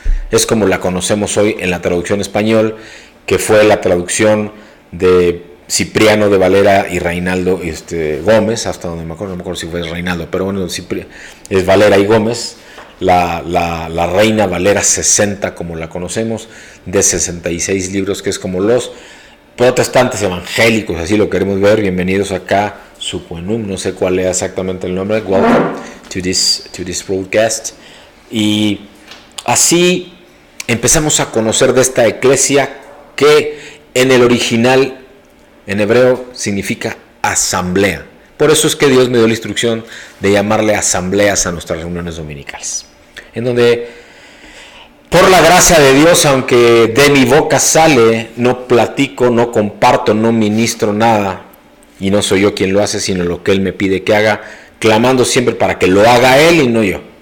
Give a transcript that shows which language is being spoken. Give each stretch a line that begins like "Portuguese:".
Spanish: Es como la conocemos hoy en la traducción español, que fue la traducción de Cipriano de Valera y Reinaldo Gómez, hasta donde no me acuerdo si fue Reinaldo, pero bueno, es Valera y Gómez, la Reina Valera 60, como la conocemos, de 66 libros, que es como los protestantes evangélicos, así lo queremos ver. Bienvenidos acá, Suquenum, no sé cuál es exactamente el nombre.
English: Welcome to this broadcast.
Spanish: Y así empezamos a conocer de esta eclesia, que en el original, en hebreo, significa asamblea. Por eso es que Dios me dio la instrucción de llamarle asambleas a nuestras reuniones dominicales, en donde, por la gracia de Dios, aunque de mi boca sale, no platico, no comparto, no ministro nada, y no soy yo quien lo hace, sino lo que Él me pide que haga, clamando siempre para que lo haga Él y no yo.